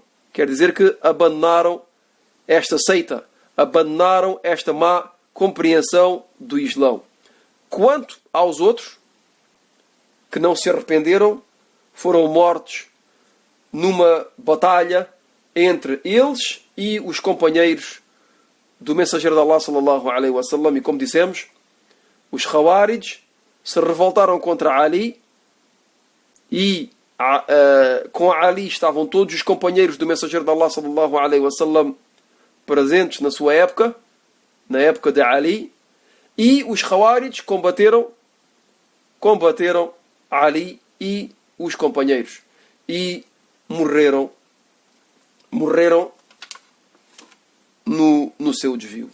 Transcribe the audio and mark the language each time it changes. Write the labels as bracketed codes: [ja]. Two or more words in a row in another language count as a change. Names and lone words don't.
[pt] Quer dizer que abandonaram esta seita, abandonaram esta má compreensão do Islão. Quanto aos outros que não se arrependeram, foram mortos numa batalha entre eles e os companheiros do mensageiro de Allah [ar] sallallahu alaihi wasallam, [pt] e como dissemos, os Khawarij se revoltaram contra Ali e com Ali estavam todos os companheiros do mensageiro de Allah [ar] sallallahu alaihi wasallam [pt] presentes na sua época, na época de Ali, e os Khawarij combateram Ali e os companheiros e morreram no seu desvio.